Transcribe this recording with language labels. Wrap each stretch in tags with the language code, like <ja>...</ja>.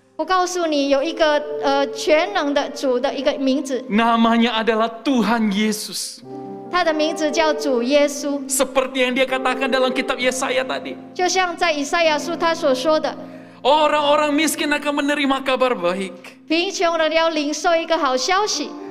<zh>我告诉你，有一个全能的主的一个名字，</zh> <id>Namanya adalah Tuhan Yesus.</id> <zh>他的名字叫主耶稣。</zh> <id>Seperti yang dia katakan dalam kitab Yesaya tadi.</id> <zh>就像在以赛亚书他所说的，</zh> <id>Orang-orang miskin akan menerima kabar baik.</id> <zh>贫穷人要领受一个好消息，</zh>